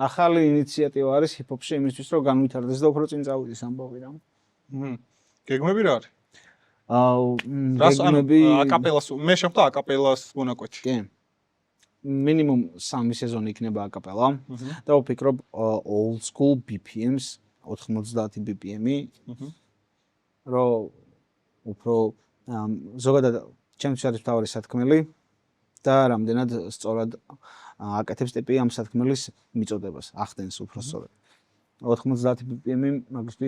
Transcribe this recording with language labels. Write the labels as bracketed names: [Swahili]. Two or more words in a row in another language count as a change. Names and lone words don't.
[Georgian] ახალი ინიციატივა არის ჰიპ-ჰოპში იმისთვის რომ განვითარდეს და უფრო წინ წავიდეს ამბავი რა. გეგმები რა არის? გეგმები აკაპელას მე შეხვდა აკაპელას მონაკვეთი. კი. მინიმუმ 3 სეზონი იქნება აკაპელა და ვფიქრობ [English] old school [Georgian] BPM-ს 90 BPM-ი. რომ უფრო ზოგადად ჩემთვის არის თავი სათქმელი და რამდენად სწორად აკეთებს ტიპი ამ სათქმელის მიწოდებას, ახდენს უფრო სწორად. 90 BPM-ი მაგისთვის